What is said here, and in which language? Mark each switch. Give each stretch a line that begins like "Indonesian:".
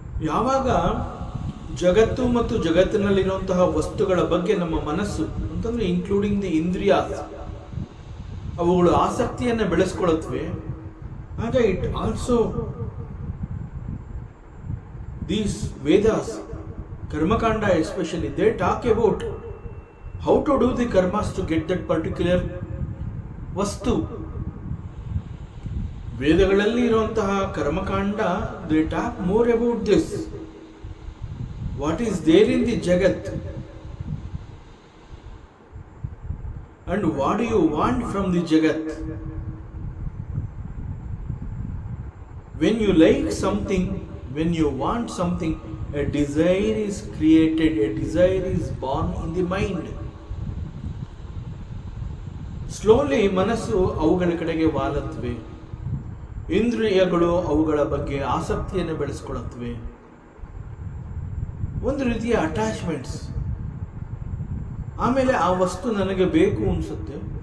Kannada: ಯಾವಾಗ ಜಗತ್ತು ಮತ್ತು ಜಗತ್ತಿನಲ್ಲಿರುವಂತಹ ವಸ್ತುಗಳ ಬಗ್ಗೆ ನಮ್ಮ ಮನಸ್ಸು ಅಂತಂದ್ರೆ
English: including the indriyas
Kannada: ಅವುಗಳು ಆಸಕ್ತಿಯನ್ನು ಬೆಳೆಸ್ಕೊಳ್ಳುತ್ತವೆ, ಆಗ
English: It also these Vedas, karmakanda especially, they talk about how to do the karmas to get that particular vastu.
Kannada: ವೇದಗಳಲ್ಲಿ ಇರುವಂತಹ
English: ಕರ್ಮಕಾಂಡ they talk more about this. What is there in the Jagat and what do you want from the Jagat? When you like something, when you want something, a desire is created, a desire is born in the mind.
Kannada: Slowly ಮನಸ್ಸು ಅವುಗಳ ಕಡೆಗೆ ವಾಲುತ್ತವೆ, ಇಂದ್ರಿಯಗಳು ಅವುಗಳ ಬಗ್ಗೆ ಆಸಕ್ತಿಯನ್ನು ಬೆಳೆಸಿಕೊಳ್ಳುತ್ತವೆ. ಒಂದು ರೀತಿಯ attachments. ಆಮೇಲೆ ಆ ವಸ್ತು ನನಗೆ ಬೇಕು ಅನ್ಸುತ್ತೆ.